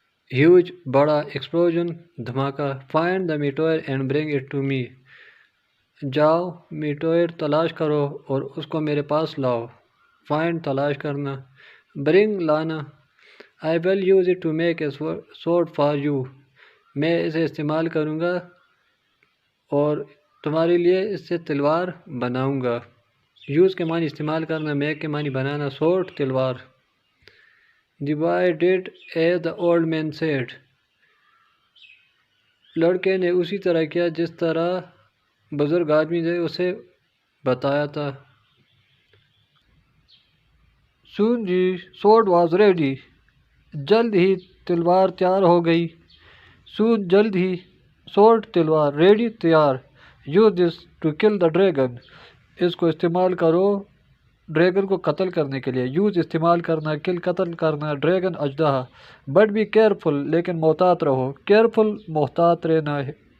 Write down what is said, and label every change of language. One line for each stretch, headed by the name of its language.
Urdu: Huge بڑا، explosion دھماکہ۔
English: Find the meteor and bring it to me.
Urdu: جاؤ میٹوئر تلاش کرو اور اس کو میرے پاس لاؤ۔ فائنڈ تلاش کرنا، برنگ لانا۔
English: I will use it to make a sword for you.
Urdu: میں اسے استعمال کروں گا اور تمہارے لیے اس سے تلوار بناؤں گا۔ یوز کے معنی استعمال کرنا، میک کے معنی بنانا، سورڈ تلوار۔
English: The boy did as the old man said.
Urdu: لڑکے نے اسی طرح کیا جس طرح بزرگ آدمی نے اسے بتایا تھا۔
English: Soon the sword was ready.
Urdu: جلد ہی تلوار تیار ہو گئی. Soon جلد ہی sword تلوار ready تیار.
English: Use this to kill the dragon.
Urdu: اس کو استعمال کرو ڈریگن کو قتل کرنے کے لیے. یوز استعمال کرنا, کل قتل کرنا, ڈریگن اژدہا.
English: but be careful
Urdu: لیکن محتاط رہو. کیئرفل محتاط رہنا ہے.